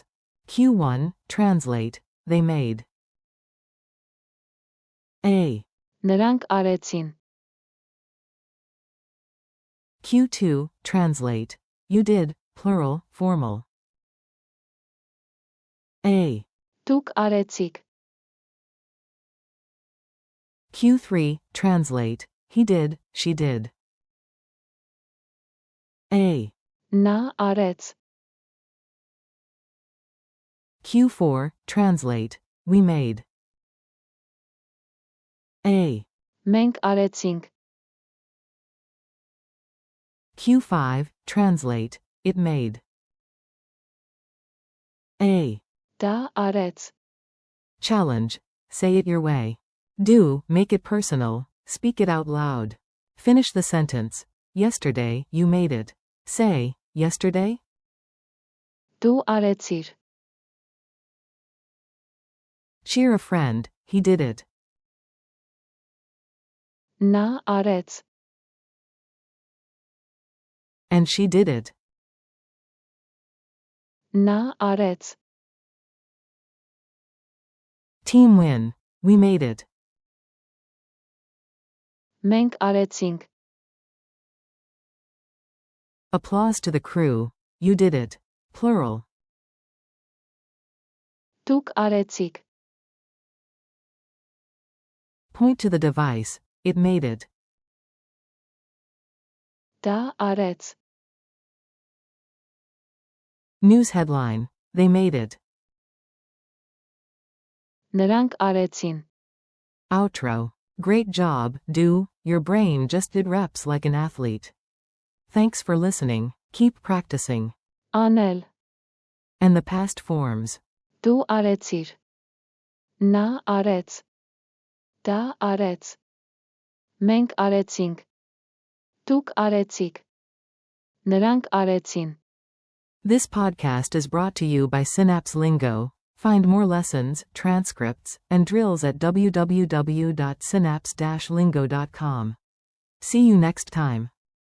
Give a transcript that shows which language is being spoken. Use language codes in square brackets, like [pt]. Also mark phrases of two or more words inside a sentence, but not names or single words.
[en] Ch.9, translate, they made. A. [hy] նրանք արեցին, [en] Q2, translate. You did, plural, formal. A. [hy] Դուք արեցիք. [en] Q3, translate. He did, she did. A. [hy] Նա արեց. [en] Q4, translate. We made. A. [hy] Մենք արեցինք. [en] Q5, translate. It made. A. [hy] Դա արեց. [en] Challenge. Say it your way. Do, make it personal. Speak it out loud. Finish the sentence. Yesterday, you made it. Say, yesterday? [hy] Դու արեցիր. [en] Cheer a friend, he did it. [hy] Նա արեց. [en] And she did it. [hy] Նա արեց. [en] Team win. We made it. [hy] Մենք արեցինք. [en] Applause to the crew. You did it. Plural. [hy] Դուք արեցիք. [en] Point to the device. It made it. [hy] Դա արեց. [en] News headline. They made it. [hy] Նրանք արեցին. [en] Outro. Great job, Do. Your brain just did reps like an athlete. Thanks for listening. Keep practicing. [hy] Անել. [en] And the past forms. [hy] Դու արեցիր. Նա արեց. Դա արեց. Մենք արեցինք. Դուք արեցիք. Նրանք արեցին. [en] This podcast is brought to you by Synapse Lingo. Find more lessons, transcripts, and drills at www.synapse-lingo.com. See you next time.